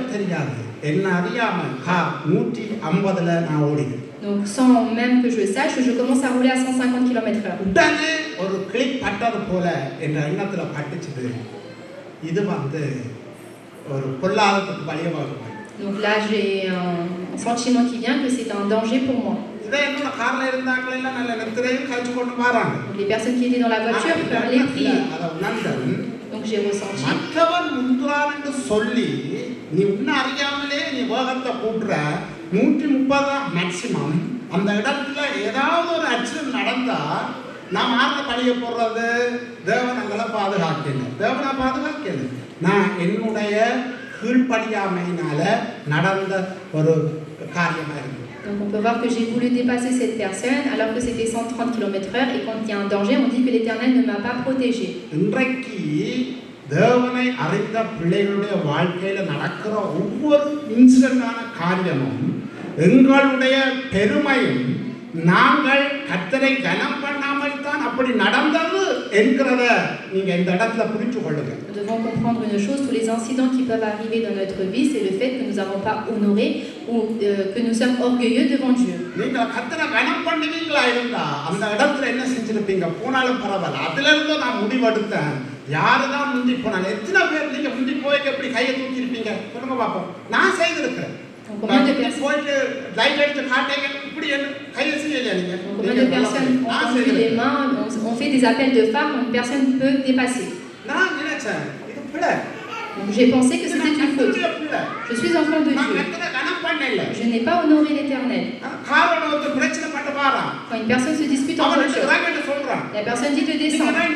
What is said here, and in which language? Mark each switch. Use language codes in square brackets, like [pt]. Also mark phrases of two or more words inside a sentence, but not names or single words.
[ta] தெரியாது. என்ன அறியாம கார் 150ல நான் ஓடினேன். [fr] Donc sans même que je sache, je commence à rouler à 150 km/h. [ta] உடனே ஒரு கிளிக் பட்டது போல என்ற எண்ணத்துல பட்டுச்சுது. இது வந்து ஒரு பொல்லாதத்துக்கு வழிவகுக்கும். [fr] Donc là j'ai un sentiment qui vient que c'est un danger pour moi. [ta] இதே என்னோட கார்ல இருந்தாங்களே எல்லாம் நல்ல நெத்திரையும் காய்ச்சி கொண்டு வராங்க. [fr] Donc les personnes qui étaient dans la voiture parlaient, priaient. Donc j'ai ressenti. [ta] மற்றவன் முந்துறான் என்று சொல்லி நீ உன்ன அறியாமலே நீ வேகத்தை கூட்டுற 130 மேக்ஸிமம். அந்த இடத்துல ஏதாவது ஒரு ஆக்சிடென்ட் நடந்தா நாம் யாரை பழிய போடுறது? தேவன் எங்களை பாதுகாக்கல, தேவனை பாதுகாக்கல. நான் என்னுடைய கீழ்ப்படியாமையினால நடந்த ஒரு காரியமா இருக்கு. [fr] Donc on peut voir que j'ai voulu dépasser cette personne alors que c'était 130 km/h et quand il y a un danger, on dit que l'Éternel ne m'a pas protégé. [ta] இன்றைக்கு தேவனை அறிந்த பிள்ளைகளுடைய வாழ்க்கையில நடக்கிற ஒவ்வொரு இன்சிடென்டான காரியமும் எங்களுடைய பெருமையும் நாங்கள் கர்த்தரை கனம் பண்ணாமல் தான் அப்படி நடந்தது என்கிறத நீங்க இந்த இடத்துல புரிந்து கொள்ளுங்க. [fr] Nous devons comprendre une chose, tous les incidents qui peuvent arriver dans notre vie, c'est le fait que nous n'avons pas honoré ou que nous sommes orgueilleux devant Dieu. [ta] நீங்க கர்த்தரை கனம் பண்ணுவீங்களா இருந்தா அந்த இடத்துல என்ன செஞ்சிருப்பீங்க? போனாலும் பரவாயில்ல. அதுல இருந்து நான் முடிவெடுத்தேன், யாருதான் முந்தி போனாலும் எத்தனை பேர் நீங்க முந்தி போய் எப்படி கையை தூக்கி இருப்பீங்க சொல்லுங்க பாப்போம். நான் செய்திருக்கிறேன். [fr] Combien de personnes ont tendu les mains, on fait des appels de phare quand une personne peut dépasser. Donc j'ai pensé que c'était une faute. Je suis enfant de Dieu. Je n'ai pas honoré l'Éternel. Quand une personne se dispute en voiture, la personne dit de descendre.